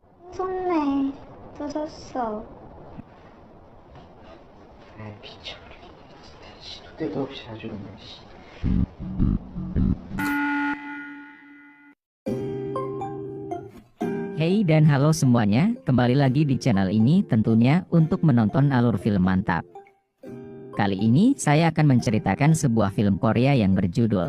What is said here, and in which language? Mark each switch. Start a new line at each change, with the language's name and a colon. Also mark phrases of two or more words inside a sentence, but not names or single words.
Korean: 썼네. 뜯었어. 아이 미쳐버리겠네 진짜. 시도 때도 없이 아주 그냥 씨.
Indonesian: Hey dan halo semuanya, kembali lagi di channel ini tentunya untuk menonton alur film mantap. Kali ini saya akan menceritakan sebuah film Korea yang berjudul.